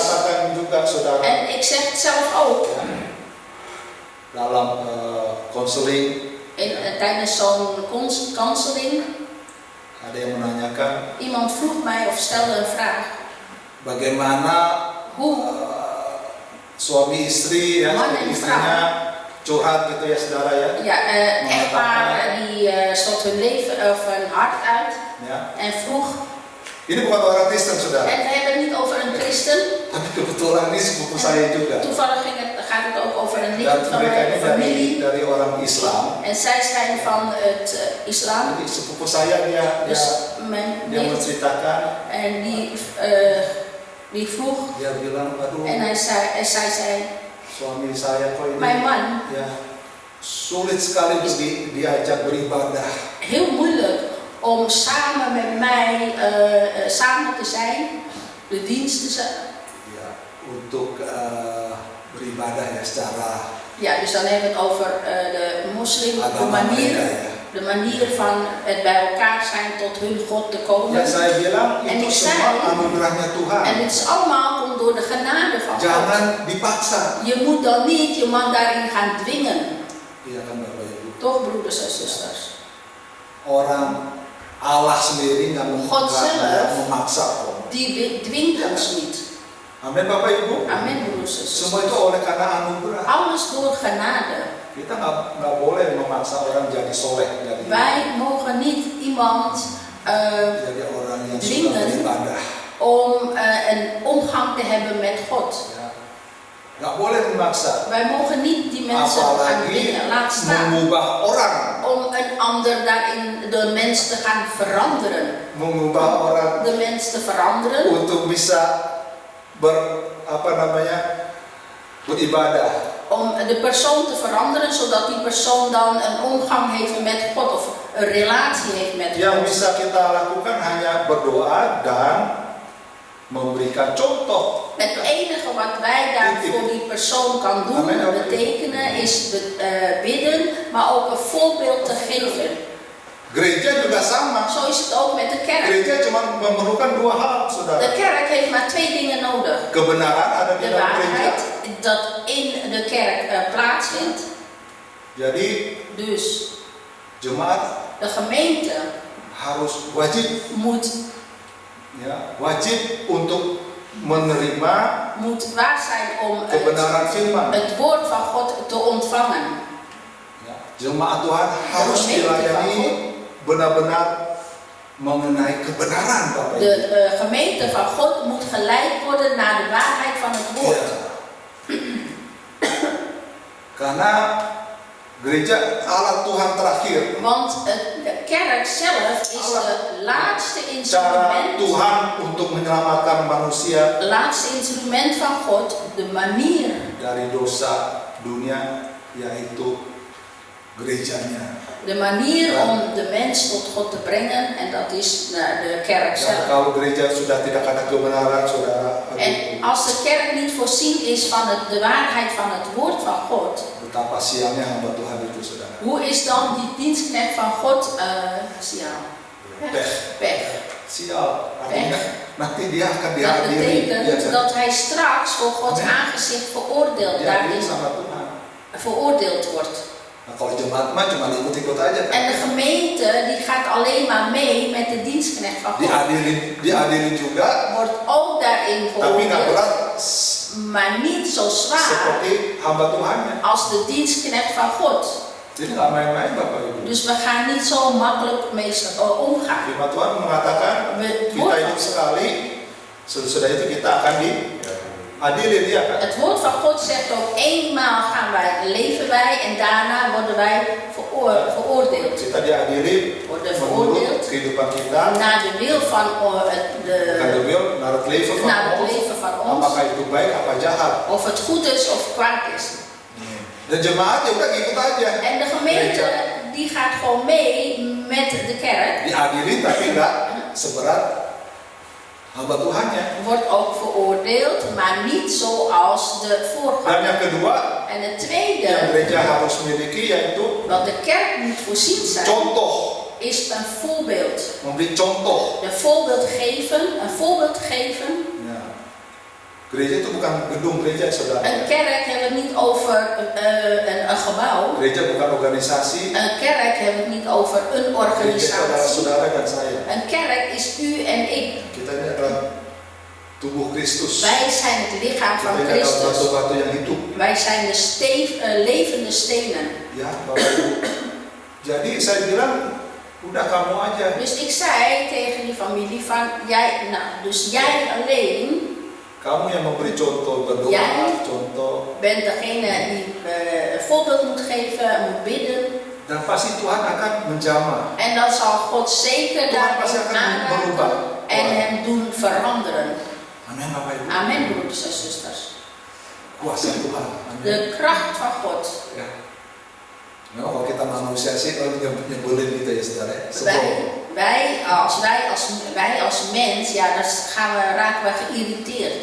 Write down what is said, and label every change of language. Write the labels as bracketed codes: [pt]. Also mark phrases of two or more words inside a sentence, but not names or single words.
[id] mengatakan juga saudara [nl] en ik zeg het zelf ook, [id] dalam konseling [nl] tijdens zo'n counseling, [id] ada yang menanyakan [nl] iemand vroeg mij of stelde een vraag. [id] bagaimana [nl] Hoe [id] suami istri ya, [nl] Man en [id] istrinya curhat gitu ya saudara ya. [nl] ja, echtparen die stort hun leven of hun hart uit [id] Ya. [nl] en vroeg, [id] Ini bukan orang Kristen saudara, [nl] en we hebben het niet over een christen, [id] tapi kebetulan ini sepupu saya juga. [nl] toevallig gaat het ook over een [id] Dan [nl] nicht van [id] mereka [nl] mijn [id] ini [nl] familie. [id] dari orang Islam. [nl] En zij zijn van het islam, [id] Jadi sepupu saya dia [nl] dus mijn [id] dia [nl] nicht, [id] menceritakan, [nl] en die vroeg, [id] dia bilang, aduh [nl] en zij zei, [id] suami saya kok ini [nl] mijn man, [id] ya sulit sekali untuk diajak beribadah. [nl] heel moeilijk om samen met mij samen te zijn, de dienst te zijn. [id] Ya, untuk beribadah ya secara [nl] Ja, dus dan hebben we het over de moslim, [id] agama mereka ya. [nl] de manier van het bij elkaar zijn tot hun God te komen. [id] Ya saya bilang [nl] En [id] itu [nl] ik [id] semua [nl] zei- [id] anugerahnya Tuhan. [nl] En dit is allemaal komt door de genade van God. [id] Jangan dipaksa. [nl] Je moet dan niet je man daarin gaan dwingen. [id] Iya kan Bapak Ibu. [nl] Toch, broeders en zusters? [id] Orang Allah sendiri nggak [nl] God zelf. [id] memaksa kok. [nl] Die dwingt ons niet. [id] Amin Bapak Ibu. [nl] Amen, broeders en [id] Semua itu [nl] zusters. [id] oleh karena anugerah. [nl] Alles door genade. [id] Kita nggak boleh memaksa orang jadi soleh, [nl] Wij mogen niet iemand [id] jadi orang yang suka [nl] dwingen [id] beribadah. [nl] om een omgang te hebben met God. [id] Ya. Nggak boleh memaksa. [nl] Wij mogen niet die mensen gaan [id] Apalagi [nl] dwingen. Laat staan [id] mengubah orang, [nl] om een ander daarin, de mens te gaan veranderen. [id] mengubah orang [nl] De mens te veranderen [id] untuk bisa beribadah. [nl] om de persoon te veranderen, zodat die persoon dan een omgang heeft met God of een relatie heeft met [id] Yang [nl] God. [id] bisa kita lakukan hanya berdoa dan memberikan contoh. [nl] Het enige wat wij daar voor die persoon kan doen, [id] Amen. [nl] betekenen, is bidden, maar ook een voorbeeld te geven. [id] Gereja juga sama. [nl] Zo is het ook met de kerk. [id] Gereja cuma memerlukan dua hal, [nl] De [id] saudara. [nl] kerk heeft maar twee dingen nodig. [id] Kebenaran ada di [nl] De [id] dalam gereja. [nl] waarheid dat in de kerk plaatsvindt. [id] Jadi [nl] Dus [id] jemaat [nl] de gemeente [id] harus [nl] moet [id] wajib untuk menerima [nl] waar zijn om [id] kebenaran firman. [nl] het woord van God te ontvangen. [id] Ya, jemaat Tuhan harus dilayani benar-benar mengenai kebenaran, Bapak Ibu. [nl] De gemeente van God moet geleid worden naar de waarheid van het woord. [id] Ya. Karena gereja alat Tuhan terakhir. [nl] Want de kerk zelf is de laatste [id] Cara [nl] instrument. [id] Tuhan untuk menyelamatkan manusia [nl] Laatste instrument van God, de manier [id] dari dosa dunia, yaitu gerejanya. [nl] De manier om de mens tot God te brengen, en dat is de kerk [id] Dan [nl] zelf. [id] kalau gereja sudah tidak ada kebenaran, saudara, [nl] En als de kerk niet voorzien is van de waarheid van het woord van God, [id] betapa sialnya hamba Tuhan itu, saudara. [nl] hoe is dan die dienstknecht van God sial? Pech. [id] Sial, artinya nanti dia akan [nl] Dat [id] dihadiri, [nl] betekent dat hij straks voor Gods [id] Amen. [nl] aangezicht veroordeeld, [id] dihadiri [nl] daarin [id] sama Tuhan. [nl] veroordeeld wordt. [id] Nah, kalau jemaat mah cuma ikut-ikut aja kan. [nl] En de gemeente die gaat alleen maar mee met de dienstknecht van God. [id] Dihadirin juga, [nl] Wordt ook daarin [id] tapi nggak [nl] veroordeeld, [id] berat [nl] maar niet zo zwaar [id] seperti hamba Tuhannya. [nl] als de dienstknecht van God. [id] Jadi nggak main-main, Bapak Ibu. [nl] Dus we gaan niet zo makkelijk mee omgaan. [id] Firman Tuhan mengatakan [nl] Het [id] kita [nl] woord [id] hidup sekali, sesudah itu kita akan Adilin, iya kan? [nl] Het woord van God zegt ook, eenmaal leven wij en daarna worden wij veroordeeld. [id] Kita diadili [nl] Worden [id] menurut [nl] veroordeeld [id] kehidupan kita, [nl] naar de wil van bukan de wil, naar het leven van naar het ons. leven van ons. [id] Apakah itu baik apa jahat? [nl] Of het goed is of kwaad is. [id] Dan jemaat ya udah ikut aja. [nl] En de gemeente die gaat gewoon mee met de kerk. [id] Diadili tapi enggak seberat hamba Tuhannya. [nl] Wordt ook veroordeeld, maar niet zoals de [id] Dan [nl] voorganger. [id] yang kedua, [nl] En het [id] yang [nl] tweede, [id] gereja harus miliki yaitu [nl] wat de kerk moet voorzien zijn, [id] contoh, [nl] is een voorbeeld. [id] memberi contoh. [nl] Een voorbeeld geven. [id] Ya. Gereja itu bukan gedung gereja, saudara. [nl] Een kerk hebben we het niet over een gebouw. [id] Gereja bukan organisasi. [nl] Een kerk hebben we het niet over een [id] Gereja itu adalah [nl] organisatie. [id] saudara dan saya. [nl] Een kerk is u en ik. [id] Kita ini adalah tubuh Kristus. [nl] Wij zijn het lichaam [id] Kita [nl] van [id] ini adalah [nl] Christus. [id] batu-batu yang hidup. [nl] Wij zijn de levende stenen. [id] Ya, Bapak Ibu. Jadi saya bilang, udah kamu aja. [nl] Dus ik zei tegen die familie van, jij alleen [id] Kamu yang memberi contoh, berdoa, [nl] Jij? [id] contoh. [nl] bent degene die een voorbeeld moet geven, moet bidden. [id] Dan pasti Tuhan akan menjamah. [nl] En dan zal God zeker [id] Tuhan pasti [nl] daarin [id] akan berubah. [nl] aanraken en hem doen veranderen. [id] Amin, Bapak Ibu. [nl] Amen, broeders en zusters. [id] Kuasa Tuhan. Amin. [nl] De kracht van God. [id] Ya. Memang kalau kita manusia sih nyebelin gitu ya, saudara. Sebel. [nl] Wij als mens, ja, raken we geïrriteerd.